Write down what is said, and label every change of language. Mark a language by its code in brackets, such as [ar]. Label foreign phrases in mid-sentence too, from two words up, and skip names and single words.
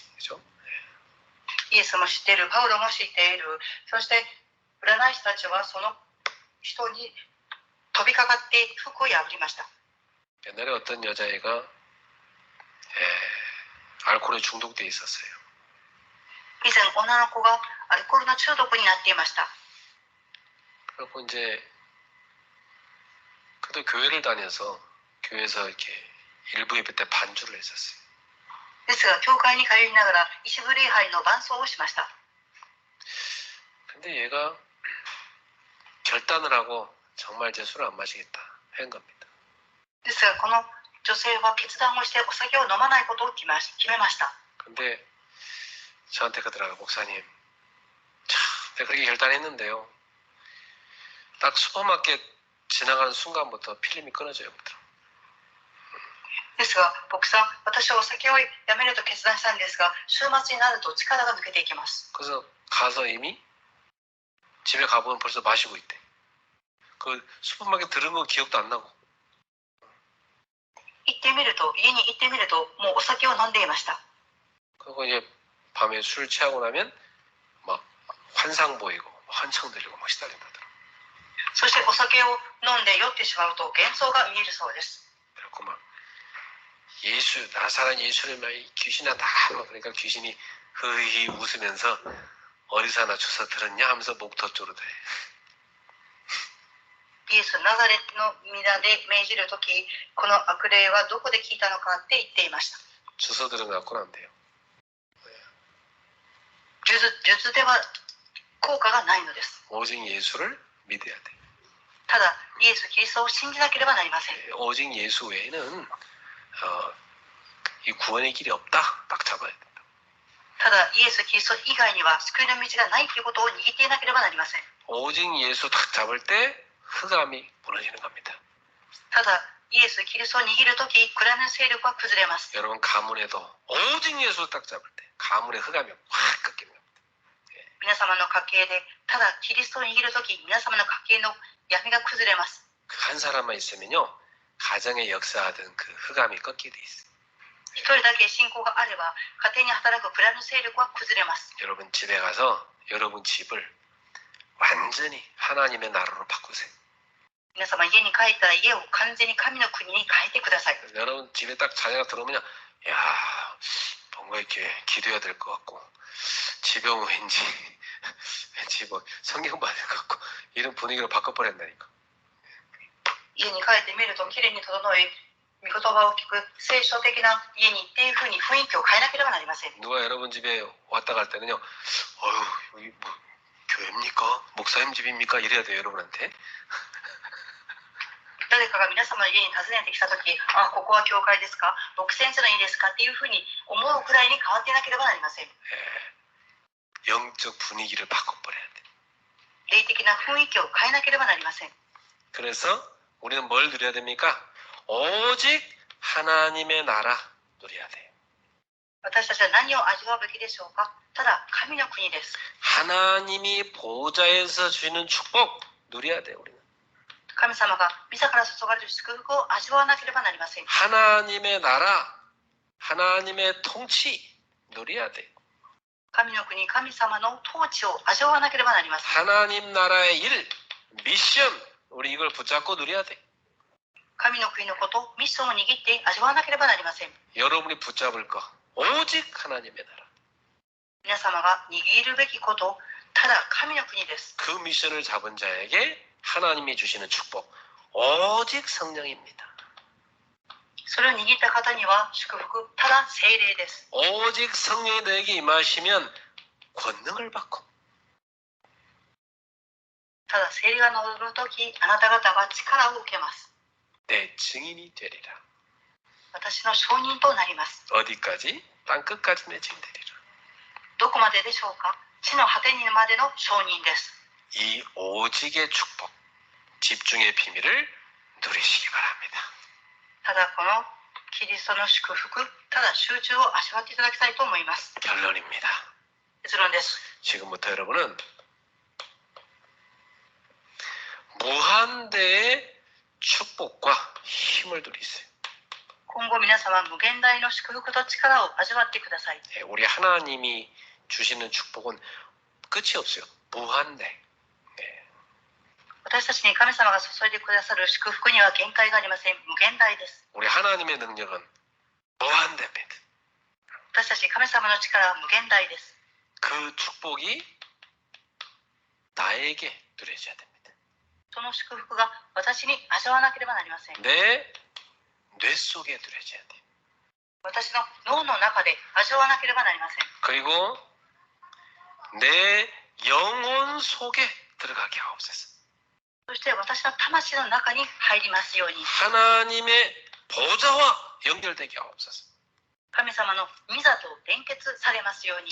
[ko] 그죠? [ja] イエスも知っている、パウロも知っている、そして占い師たちはその人に飛びかかって服を破りました。 [ko] 옛날에 어떤 여자애가 알코올에 중독돼 있었어요. [ja] 以前女の子がアルコールの中毒になっていました。 [ko] 그리고 이제 그도 교회를 다녀서 교회에서 이렇게 일부 예배 때 반주를 했었어요. [ja] ですが教会に通いながら一部礼拝の伴奏をしました。 [ko] 근데 얘가 결단을 하고 정말 이제 술을 안 마시겠다 한 겁니다. [ja] ですがこの女性は決断をしてお酒を飲まないことを決めました。 [ko] 근데 저한테 그러더라고요. 목사님 참 내가 그렇게 결단했는데요. 딱 슈퍼마켓 지나가는 순간부터 필름이 끊어져요. [ja] ですが牧さん、私はお酒をやめると決断したんですが週末になると力が抜けていきます。 [ko] 그래서 가서 이미 집에 가보면 벌써 마시고 있대. 그 슈퍼마켓 들은 거 기억도 안 나고. [ja] 家に行ってみるともうお酒を飲んでいました。 [ko] 그리고 이제 밤에 술 취하고 나면 막 환상 보이고 환청 들리고 막 시달린다더라. [ja] そしてお酒を飲んで酔ってしまうと幻想が見えるそうです。 [ko] 그리고 막 예수 나사렛 예수를 막 귀신아 나 그러니까 귀신이 흐히 웃으면서 어디서 하나 주워 들었냐 하면서 목터 쪼르대. [ja] イエス・ナザレの皆で命じるとき、この悪霊はどこで聞いたのかって言っていました。 [ko] 주워 들은 거 갖고는 안 돼요. [ja] 術では効果がないのです。 [ko] 오직 예수를 믿어야 돼. [ja] ただ、イエス・キリストを信じなければなりません。 [ko] 오직 예수 외에는 이 구원의 길이 없다. 딱 잡아야 된다. [ja] ただイエス・キリスト以外には救いの道がないということを握っていなければなりません。 [ko] 오직 예수 딱 잡을 때 흑암이 무너지는 겁니다. [ja] ただイエス・キリストを握るとき暗闇の勢力は崩れます。 [ko] 여러분 가문에도 오직 예수 딱 잡을 때 가문의 흑암이 확 꺾이는 겁니다. [ja] 皆様の家系でただキリストを握るとき皆様の家系の闇が崩れます。 [ko] 한 사람만 있으면요 가정에 역사하던 그 흑암이 꺾이게 돼 있어요. [ja] 一人だけ信仰があれば家庭に働く暗闇の勢力は崩れます。 [ko] 여러분 집에 가서 여러분 집을 완전히 하나님의 나라로 바꾸세요. [ja] 皆様家に帰ったら家を完全に神の国に変えてください。 [ko] 여러분 집에 딱 자녀가 들어오면요, 야 뭔가 이렇게 기도해야 될 것 같고 집에 오면 왠지 뭐 성경 받을 것 같고 이런 분위기로 바꿔버린다니까. [ja] 家に帰ってみるときれいに整い御言葉を聞く聖書的な家にっていうふうに雰囲気を変えなければなりません。 [ko] 누가 여러분 집에 왔다 갈 때는요, 어휴 여기 뭐 교회입니까? 목사님 집입니까? 이래야 돼요 여러분한테. [ja] 誰かが皆様の家に訪ねてきたとき、あ、ここは教会ですか、牧先生の家ですかっていうふうに思うくらいに変わっていなければなりません。 [ko] 영적 분위기를 바꿔버려야 돼. [ja] 霊的な雰囲気を変えなければなりません。 [ko] 그래서 우리는 뭘 누려야 됩니까? 오직 하나님의 나라 누려야 돼요. [ja] 私たちは何を味わうべきでしょうか。ただ神の国です。 [ko] 하나님이 보좌에서 주시는 축복 누려야 돼요. 우리는. [ja] 神様が自ら注がれる祝福を味わわなければなりません。 [ko] 하나님의 나라, 하나님의 통치 누려야 돼요. [ja] 神の国、神様の統治を味わわなければなりません。 [ko] 하나님 나라의 일, 미션 우리 이걸 붙잡고 누려야 돼. [ja] 神の国のこと、ミッションを握って味わわなければなりません。 [ko] 여러분이 붙잡을 거 오직 하나님의 나라. [ja] 皆様が握るべきこと、ただ神の国です。 [ko] 그 미션을 잡은 자에게 하나님이 주시는 축복 오직 성령입니다. [ja] それを握った方には祝福、ただ聖霊です。 [ko] 오직 성령이 너에게 임하시면 권능을 받고 [ja] ただ聖霊が乗るとき、あなた方は力を受けます。 [ko] 내 증인이 되리라. [ja] 私の証人となります。 [ko] 어디까지? 땅끝까지 내 증인 되리라. [ja] どこまででしょうか。地の果てにまでの証人です。 [ko] 이 오직의 축복, 집중의 비밀을 누리시기 바랍니다. [ja] ただこのキリストの祝福、ただ集中を味わっていただきたいと思います。 [ko] 결론입니다. [ja] 結論です。 [ko] 지금부터 여러분은 무한대의 축복과 힘을 누리세요. [ja] 今後皆様は無限大の祝福と力を味わってください。 [ko] 우리 하나님이 주시는 축복은 끝이 없어요. 무한대. [ja] 私たちに神様が注いでくださる祝福には限界がありません。無限大です。 [ko] 우리 하나님의 능력은 무한대입니다. [ja] 私たち神様の力は無限大です。 [ko] 그 축복이 나에게 누려져야 됩니다. [ja] その祝福が私に味わわなければなりません。 [ko] 내 뇌 속에 누려져야 돼요. [ja] 私の脳の中で味わわなければなりません。 [ko] 그리고 내 영혼 속에 들어가게 하옵소서. [ja] そして私の魂の中に入りますように。 [ko] 하나님의 보좌와 연결되게 하옵소서. [ja] 神様の御座と連結されますように。